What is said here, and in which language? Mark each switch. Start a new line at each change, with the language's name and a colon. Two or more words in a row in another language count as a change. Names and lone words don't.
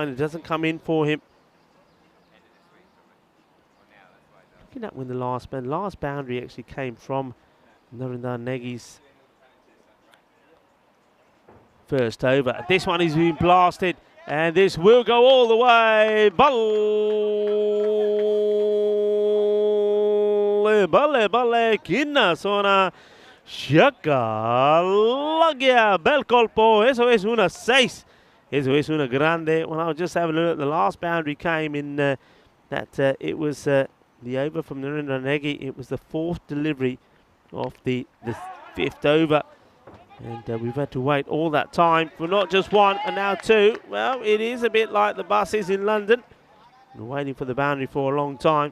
English: It doesn't come in for him. Looking at when the last boundary actually came from Narendra Negi's first over. This one is being blasted, and this will go all the way.
Punjabi: ਬੱਲੇ, ਕਿੰਨਾ ਸੋਹਣਾ ਸ਼ਾਕਾ ਲੱਗਿਆ
Italian: bel colpo.
Spanish: Eso es una 6. Eso es una grande.
English: When I was just having a look, the last boundary came in it was the over from Narendra Negi. It was the 4th delivery of the 5th over. And we've had to wait all that time for not just 1 and now 2. Well, it is a bit like the buses in London. We're waiting for the boundary for a long time.